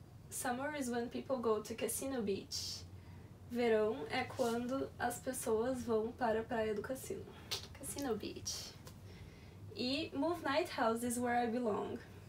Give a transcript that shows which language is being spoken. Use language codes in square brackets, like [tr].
[en] Summer is when people go to Cassino Beach. [pt] Verão é quando as pessoas vão para a praia do cassino. [en] Cassino Beach. E Move Night House is where I belong.